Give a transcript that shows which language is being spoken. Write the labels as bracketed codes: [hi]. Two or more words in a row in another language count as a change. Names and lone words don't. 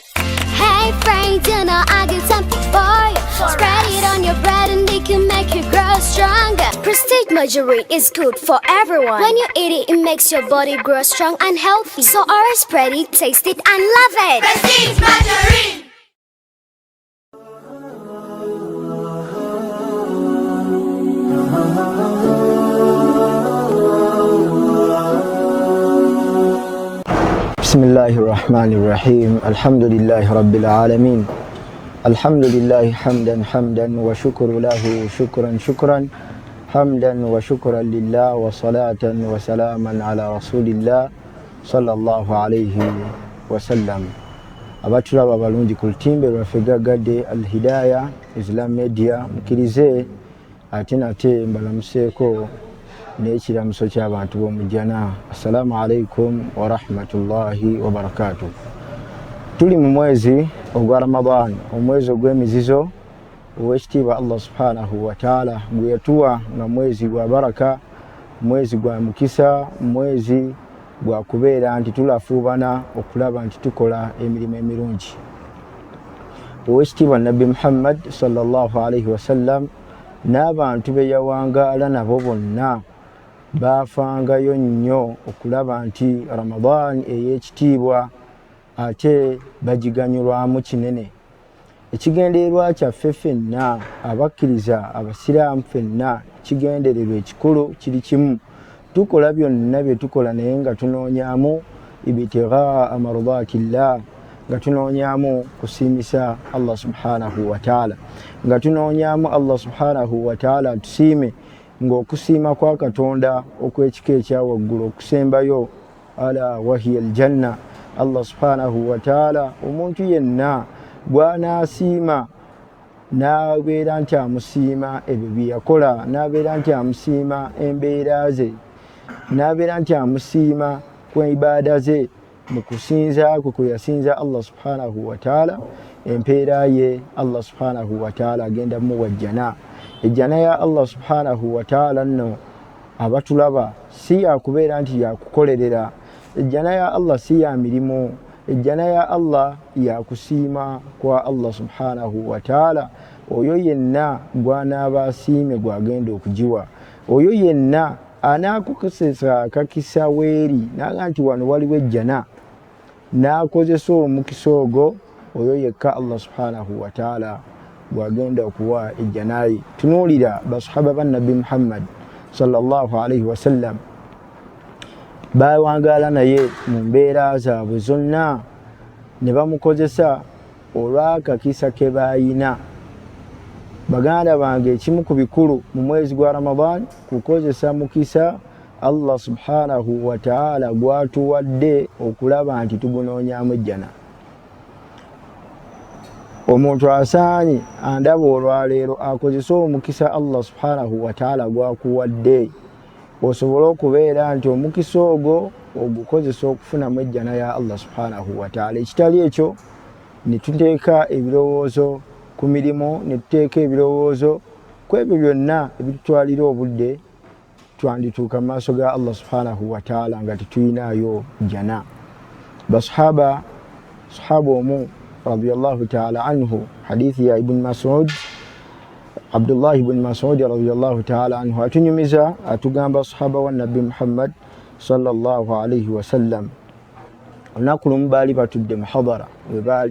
[en] Hey friends, you know I got something for you. Spread it on your bread and it can make you grow stronger. Prestige margarine is good for everyone. When you eat it, it makes your body grow strong and healthy. So always spread it, taste it and love it. Prestige margarine. [ar] بسم الله الرحمن الرحيم الحمد لله رب العالمين الحمد لله حمدا وشكر له شكرا حمدا وشكرا لله وصلاة وسلاما على رسول الله صلى الله عليه وسلم. [lg] abatulaba balungi ku lutimbe lwaffe gaggadde Al-Hidayah Islam Media mukirize ate nate mbalamuseeko n'ekiramuso ky'abantu b'omujjana. [ar] Assalamu alaikum wa rahmatullahi wa barakatuh. [lg] Tuli mu mwezi ogwa Ramadan, omwezi ogw'emizizo ow'ekitiibwa [ar] Allah subhanahu wa ta'ala [lg] gwe yatuwa nga mwezi gwa baraka, mwezi gwa mukisa, mwezi gwa kubeera nti tulafuubana okulaba nti tukola emirimu emirungi. Ow'ekitiibwa Nabbi Muhammad [ar] sallallahu alaihi wasallam [lg] n'abantu be yawangaala nabo bonna baafangayo nnyo okulaba nti Ramadan ey'ekitiibwa ate bagiganyulwamu kinene. Ekigendererwa kyaffe ffenna abakkiriza abasiraamu ffenna ekigendererwa ekikulu kiri kimu, tukola byonna bye tukola naye nga tunoonyaamu [ar] ibtighaa mardatillah, [lg] nga tunoonyaamu kusiimisa [ar] Allah subhanahu wa ta'ala, [lg] nga tunoonyaamu [ar] Allah subhanahu wa ta'ala [lg] tusiime ng'okusiima kwa Katonda okw'ekika ekya waggulu okusembayo [ar] ala wahiya aljanna. Allah subhanahu wa ta'ala [lg] omuntu yenna bw'anaasiima n'abeera nti amusiima ebyo bye yakola, n'abeera nti amusiima embeera ze, n'abeera nti amusiima ku ibaada ze, mu kusinza kwe yasinza [ar] Allah subhanahu wa ta'ala, [lg] empeera ye [ar] Allah subhanahu wa ta'ala [lg] agenda muwa jjana. Ejjana ya [ar] Allah subhanahu wa ta'ala [lg] nno abatulaba si yakubeera nti yakukolerera. Ejjana ya Allah si ya mirimu. Ejjana ya Allah yakusiima kwa [ar] Allah subhanahu wa ta'ala. [lg] Oyo yenna gw'anaaba asiime gwagenda okugiwa. Oyo yenna anaakukosesa akakisa weeri naga nti wano waliwo ejjana n'akozesa omukisa ogwo, oyo yekka [ar] Allah subhanahu wa ta'ala [lg] bwagenda okuwa ejjana ye. Tunuulira basahaba ba Nabbi Muhammad [ar] sallallahu alaihi wasallam [lg] bawangaala naye mu mbeera zaabwe zonna ne bamukozesa olw'akakisa ke baayina. Baganda bange, ekimu ku bikulu mu mwezi gwa Ramadan kukozesa mukisa [ar] Allah subhanahu wa ta'ala [lg] gwatuwadde okulaba nti tugunoonyaamu ejjana. Omuntu asaanye andaba olwaleero akozesa omukisa [ar] Allah subhanahu wa ta'ala [lg] gwakuwadde, osobola okubeera nti omukisa ogwo ogukozesa okufunamu ejjana ya [ar] Allah subhanahu wa ta'ala. [lg] Ekitali ekyo ne tuteeka ebirowoozo ku mirimu, ne tuteeka ebirowoozo ku ebyo byonna ebitutwalira obudde, twandituuka mu maaso ga [ar] Allah subhanahu wa ta'ala [lg] nga tetuyinaayo jjana. Basahaba omu [ar] radiyallahu ta'ala anhu, [lg] hadithi ya Ibn Mas'ud, Abdullah ibn Mas'ud [ar] radiyallahu ta'ala anhu [lg] atunyumiza atugamba sahaba wa Nabbi Muhammad [ar] sallallahu alaihi wasallam [lg] olunaku lumu baali batudde muhadara we baali.